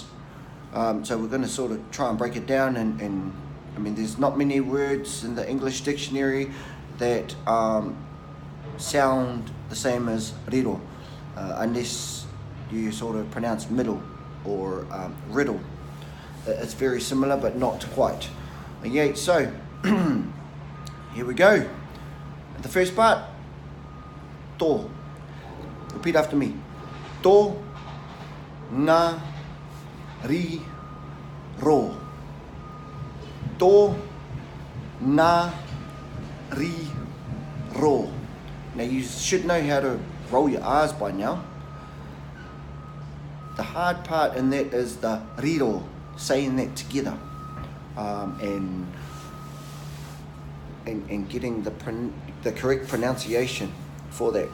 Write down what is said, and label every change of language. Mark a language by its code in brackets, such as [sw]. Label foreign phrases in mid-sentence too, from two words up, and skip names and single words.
[en] So we're going to sort of try and break it down, and I mean, there's not many words in the English dictionary that sound the same as riro, unless you sort of pronounce middle or riddle. It's very similar, but not quite. Okay, so here we go. The first part, to. Repeat after me. To, [mi] nga, ri, ro. To, nga, ri, ro. [en] Now you should know how to roll your R's by now. The hard part in that is the riro, saying that together, and getting the correct pronunciation for that.